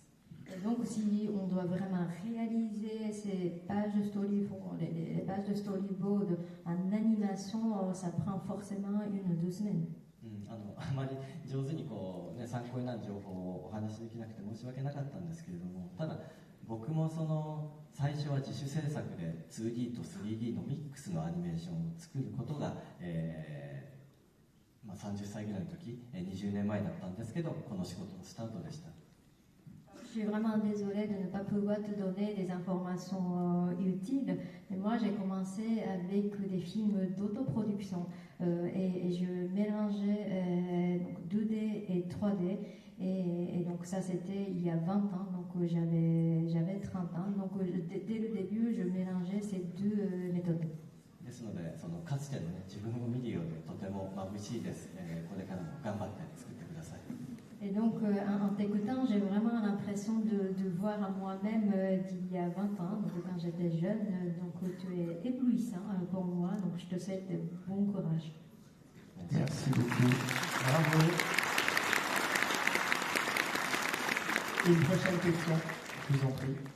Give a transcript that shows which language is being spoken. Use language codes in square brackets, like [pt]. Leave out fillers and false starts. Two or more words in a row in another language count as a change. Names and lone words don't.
[fr] Donc, si on doit vraiment réaliser ces pages de storyboard, les pages de storyboard en animation, ça prend forcément 1 ou 2 semaines. [ja] あまり上手に参考になる情報をお話しできなくて申し訳なかったんですけれども、ただ僕も最初は自主制作で 2D と 3D のミックスのアニメーションを作ることが、30歳ぐらいの時、20年前だったんですけど、この仕事のスタートでした。 [fr] Je suis vraiment désolée de ne pas pouvoir te donner des informations utiles, mais moi j'ai commencé avec des films d'autoproduction et je mélangeais donc 2D et 3D et donc ça c'était il y a 20 ans, donc j'avais 30 ans. Donc dès le début, je mélangeais ces deux méthodes. [ja] ですので、そのかつてのね、自分を見るようでとても眩しいです。これからも頑張って作ってください。 [fr] Et donc, en t'écoutant, j'ai vraiment l'impression de voir à moi-même d'il y a 20 ans, donc quand j'étais jeune. Donc, tu es éblouissant pour moi, donc je te souhaite bon courage. Merci beaucoup. Bravo. Une prochaine question, je vous en prie.